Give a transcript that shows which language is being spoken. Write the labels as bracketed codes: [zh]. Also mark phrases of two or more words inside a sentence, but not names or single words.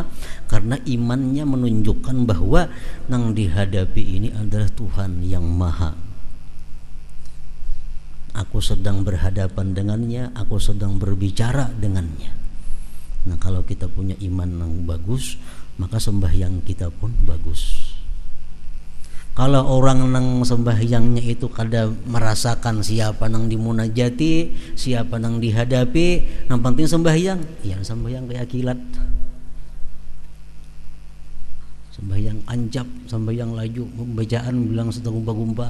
[id] Karena imannya menunjukkan bahwa yang dihadapi ini adalah Tuhan yang maha. Aku sedang berhadapan dengannya, aku sedang berbicara dengannya. Nah, kalau kita punya iman yang bagus, maka sembahyang kita pun bagus. [bjn] Kalau orang nang sembahyangnya itu kada merasakan siapa nang dimunajati, siapa nang dihadapi, yang penting sembahyang, ya sembahyang kayak kilat, sembahyang ancap, sembahyang laju, bacaan bilang sedang gumpa-gumpa.